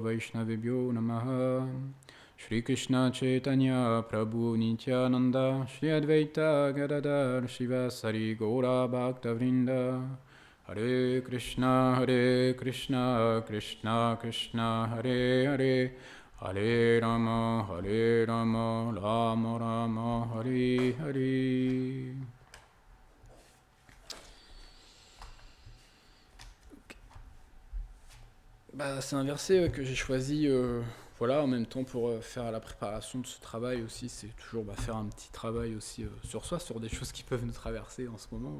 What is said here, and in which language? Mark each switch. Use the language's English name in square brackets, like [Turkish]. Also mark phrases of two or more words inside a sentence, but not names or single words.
[Sanskrit] वैष्णवेभ्यो नमः श्री कृष्ण चैतन्य प्रभु नित्यानन्द श्री अद्वैत गदाधर श्रीवासादि गौर भक्तवृन्द हरे कृष्ण कृष्ण कृष्ण हरे हरे हरे राम राम राम हरे हरे. [French] C'est un verset que j'ai choisi en même temps pour faire la préparation de ce travail aussi. C'est toujours faire un petit travail aussi sur soi, sur des choses qui peuvent nous traverser en ce moment.